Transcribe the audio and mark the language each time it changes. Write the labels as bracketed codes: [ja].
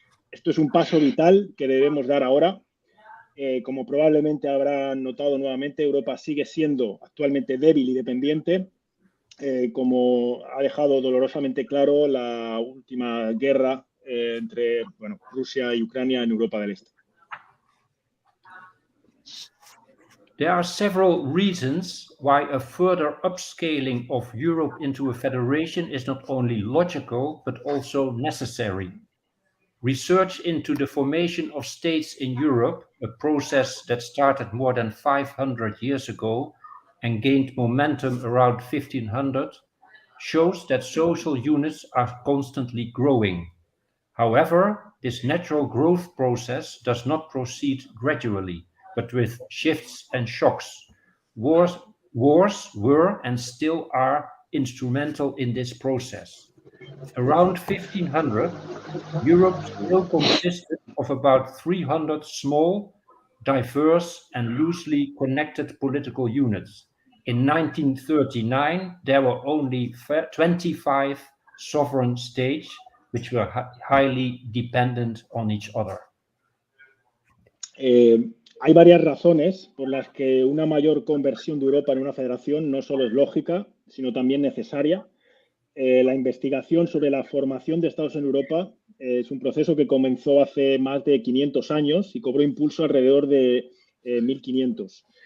[es] Esto es un paso vital que debemos dar ahora. Como probablemente habrán notado nuevamente, Europa sigue siendo actualmente débil y dependiente, como ha dejado dolorosamente claro la última guerra entre Rusia y Ucrania en Europa del Este. [en] There are several reasons why a further upscaling of Europe into a federation is not only logical, but also necessary. Research into the formation of states in Europe, a process that started more than 500 years ago and gained momentum around 1500, shows that social units are constantly growing. However, this natural growth process does not proceed gradually, but with shifts and shocks. Wars were and still are instrumental in this process. Around 1500, Europe still consisted of about 300 small, diverse and loosely connected political units. In 1939, there were only 25 sovereign states, which were highly dependent on each other. [es] Hay varias razones por las que una mayor conversión de Europa en una federación no solo es lógica, sino también necesaria. La investigación sobre la formación de estados en Europa es un proceso que comenzó hace más de 500 años y cobró impulso alrededor de 1500.